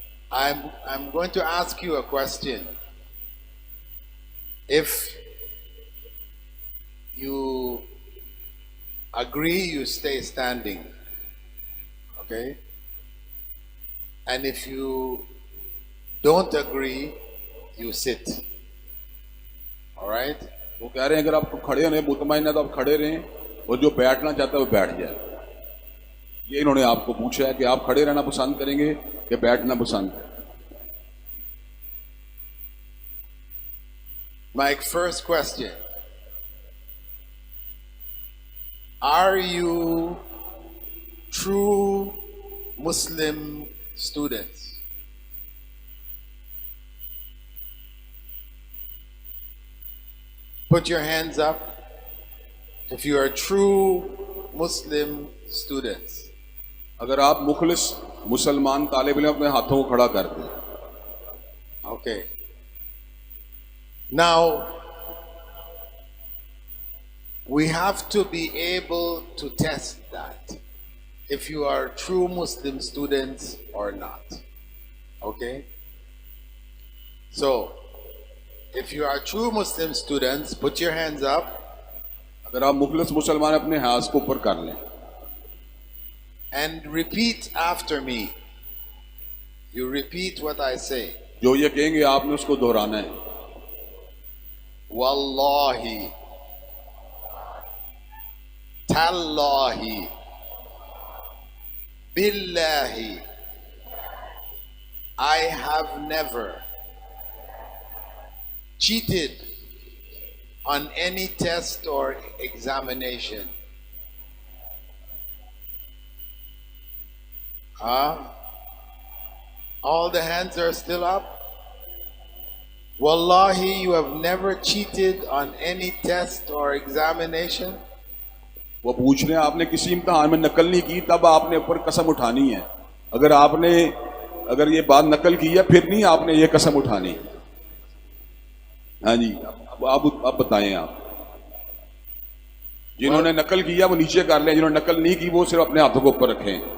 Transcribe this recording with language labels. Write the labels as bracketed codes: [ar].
[en] I'm going to ask you a question. If you agree, you stay standing. Okay? And if you don't agree, you sit. All right? [hi] वो कह रहे हैं अगर आप खड़े होने मुतमईन है तो आप खड़े रहें और जो बैठना चाहता है वो बैठ जाए। ये इन्होंने आपको पूछा है कि आप खड़े रहना पसंद करेंगे कि बैठना पसंद करेंगे। [en] My first question. Are you true Muslim students? Put your hands up if you are true Muslim students. [hi] अगर आप मुखलिस मुसलमान तालिब इल्म अपने हाथों को खड़ा कर दें। [en] Okay. Now, we have to be able to test that if you are true Muslim students or not. Okay? So, if you are true Muslim students, put your hands up [hi] अगर आप मुखलिस मुसलमान अपने हाथ को ऊपर कर लें [en] and repeat after me. You repeat what I say. [hi] जो ये कहेंगे आपने उसको दोहराना है। [ar] Wallahi, Tallahi, Billahi, [en] I have never cheated on any test or examination. All the hands are still up. Wallahi, you have never cheated on any test or examination. [hi] वो पूछ रहे हैं आपने किसी इम्तिहान में नकल नहीं की तब आपने ऊपर कसम उठानी है। अगर ये बात नकल की है फिर नहीं आपने ये कसम उठानी। हाँ जी, अब बताएं आप। जिन्होंने नकल किया वो नीचे कर लें, जिन्होंने नकल नहीं की वो सिर्फ अपने हाथों को ऊपर रखें।